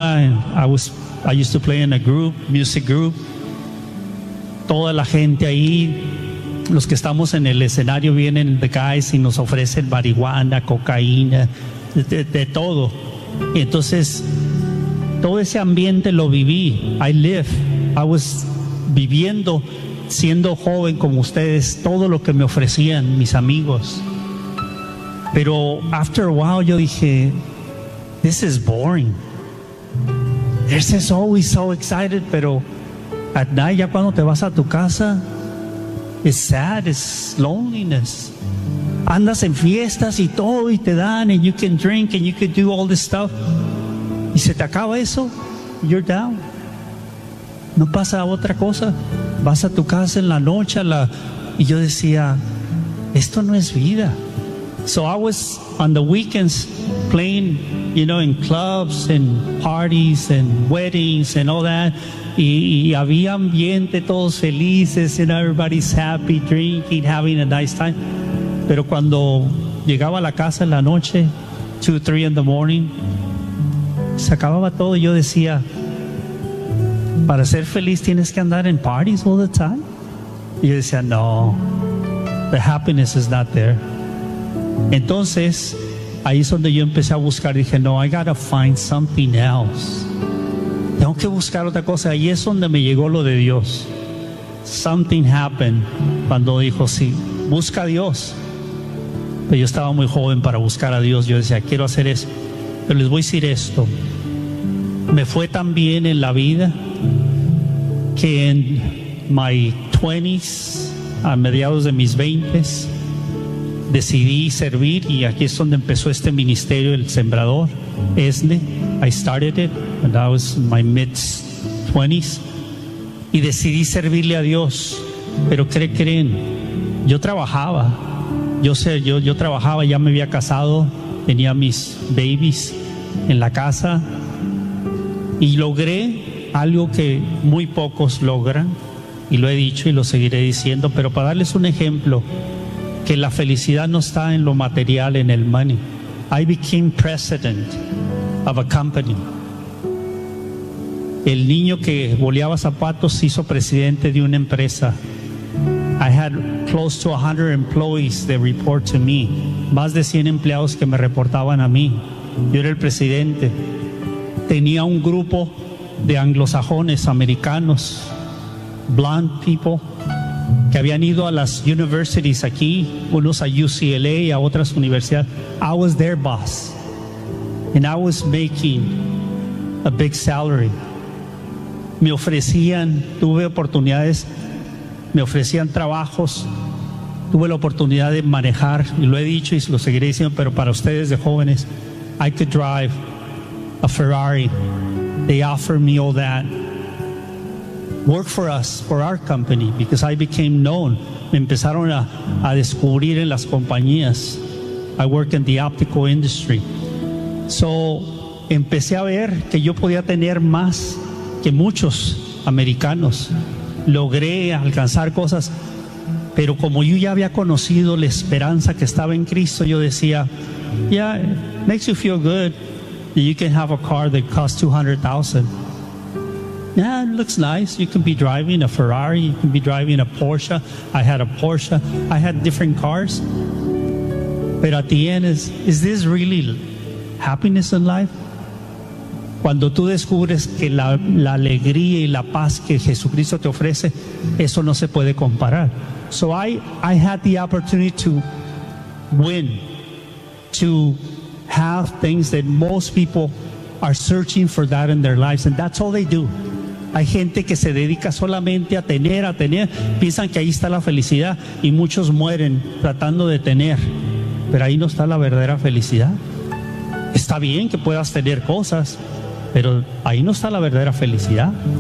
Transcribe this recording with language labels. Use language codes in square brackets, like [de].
[en] time I used to play in a group, music group. [es] Toda la gente ahí, los que estamos en el escenario, vienen [en] the guys [es] y nos ofrecen marihuana, cocaína, de todo. Y entonces todo ese ambiente lo viví. [en] I was [es] viviendo siendo joven como ustedes, todo lo que me ofrecían mis amigos. Pero [en] after a while [es] yo dije, [en] this is boring. This is always so excited, [es] pero [en] at night, [es] ya cuando te vas a tu casa, [en] it's sad, it's loneliness. [es] Andas en fiestas y todo y te dan, [en] and you can drink and you can do all this stuff. [es] Y se te acaba eso, [en] you're down. [es] No pasa otra cosa. Vas a tu casa en la noche, y yo decía, esto no es vida. [en] So I was on the weekends playing, you know, in clubs and parties and weddings and all that. [es] Y había ambiente, todos felices, [en] and everybody's happy, drinking, having a nice time. [es] Pero cuando llegaba a la casa en la noche, 2-3 [en] in the morning, [es] se acababa todo. Y yo decía, para ser feliz tienes que andar en [en] parties all the time. [es] Y yo decía, no, [en] the happiness is not there. [es] Entonces ahí es donde yo empecé a buscar. Dije, no, [en] I gotta find something else. [es] Tengo que buscar otra cosa. Ahí es donde me llegó lo de Dios. [en] Something happened [es] cuando dijo, sí, busca a Dios. Pero yo estaba muy joven para buscar a Dios. Yo decía, quiero hacer eso. Pero les voy a decir esto. Me fue tan bien en la vida que en [en] my 20s, [es] a mediados de mis 20s, decidí servir, y aquí es donde empezó este ministerio, el Sembrador, ESNE. [en] I started it when I was in my mid-20s. [es] Y decidí servirle a Dios. Pero creen, yo trabajaba. Yo trabajaba, ya me había casado, tenía mis babies en la casa. Y logré algo que muy pocos logran, y lo he dicho y lo seguiré diciendo, pero para darles un ejemplo, que la felicidad no está en lo material, en el money. [en] I became president of a company. [es] El niño que boleaba zapatos se hizo presidente de una empresa. [en] I had close to 100 employees that report to me. [es] Más de 100 empleados que me reportaban a mí. Yo era el presidente. Tenía un grupo de anglosajones, americanos, [en] blonde people, [es] que habían ido a las universities aquí, unos a UCLA y a otras universidades. [en] I was their boss. And I was making a big salary. [es] Me ofrecían, tuve oportunidades, me ofrecían trabajos. Tuve la oportunidad de manejar, y lo he dicho y lo seguiré diciendo, pero para ustedes de jóvenes, [en] I could drive a Ferrari. They offered me all that. Work for us, for our company, because I became known. [es] Me empezaron a descubrir en las compañías. [en] I work in the optical industry. [es] So, empecé a ver que yo podía tener más que muchos americanos. Logré alcanzar cosas. Pero como yo ya había conocido la esperanza que estaba en Cristo, yo decía, [en] yeah, it makes you feel good that you can have a car that costs $200,000. Yeah, it looks nice. You can be driving a Ferrari. You can be driving a Porsche. I had a Porsche. I had different cars. But at the end, is this really happiness in life? [es] Cuando tú descubres que la alegría y la paz que Jesucristo te ofrece, eso no se puede comparar. [en] So I had the opportunity to win, to have things that most people are searching for that in their lives, and that's all they do. [es] Hay gente que se dedica solamente a tener, piensan que ahí está la felicidad, y muchos mueren tratando de tener, pero ahí no está la verdadera felicidad. Está bien que puedas tener cosas, pero ahí no está la verdadera felicidad.